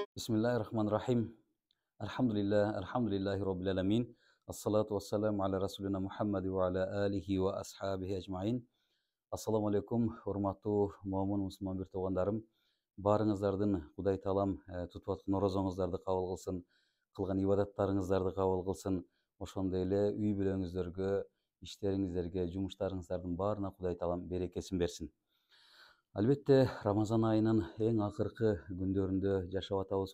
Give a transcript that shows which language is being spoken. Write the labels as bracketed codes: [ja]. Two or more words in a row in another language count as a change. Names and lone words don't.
[ar] بسم الله الرحمن الرحيم. الحمد لله رب العالمين. الصلاة والسلام على رسولنا محمد وعلى آله وأصحابه أجمعين. السلام عليكم, [ky] hormаттуу момун мусулман бир туугандарым. Баарыңыздардын Кудай таалам тутуп аткан орозоңуздарды кабыл кылсын, кылган ибадаттарыңыздарды кабыл кылсын. Ошондой эле үй бүлөңүздөргө, иштериңиздерге, жумуштарыңыздардын баарына Кудай таалам берекесин берсин. Албетте, Рамазан айынын эң акыркы күндөрүндө жашап атабыз.